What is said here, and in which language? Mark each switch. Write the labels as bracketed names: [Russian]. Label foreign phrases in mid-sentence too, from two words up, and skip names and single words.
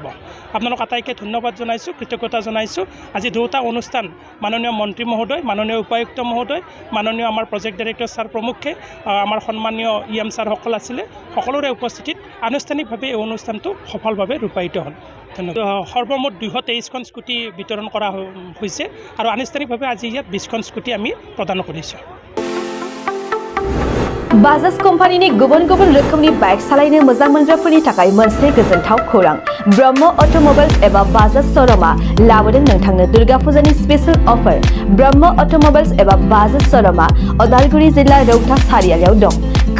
[Assamese] আপোনালোক আটাইকে ধন্যবাদ জনাইছোঁ, কৃতজ্ঞতা জনাইছোঁ। আজি দুটা অনুষ্ঠান মাননীয় মন্ত্ৰী মহোদয়, মাননীয় উপায়ুক্ত মহোদয়, মাননীয় আমাৰ [English] project director [Assamese] ছাৰ প্ৰমুখ্যে, আমাৰ সন্মানীয় ইএম ছাৰসকল আছিলে, সকলোৰে উপস্থিতিত আনুষ্ঠানিকভাৱে এই অনুষ্ঠানটো সফলভাৱে ৰূপায়িত হ'ল। ধন্যবাদ। সৰ্বমুঠ 223খন স্কুটি বিতৰণ কৰা হৈছে আৰু আনুষ্ঠানিকভাৱে আজি ইয়াত 20খন স্কুটি আমি প্ৰদান কৰিছোঁ। [Bodo] बाजाज कम्पानिनि गुबुन गुबुन रोखोमनि बाइक सालायनो मोजां मोनग्राफोरनि थाखाय मोनसे गोजोनथाव खौरां। ब्रह्म अट'मबाइल्स एबा बाजाज श'रुमआ लाबोदों नोंथांनो दुर्गा फुजानि [English] special offer. [Bodo] ब्रह्म अट'मबाइल्स एबा बाजाज श'रुमआ उदालगुरि जिल्ला रौता सारियालियाव दं।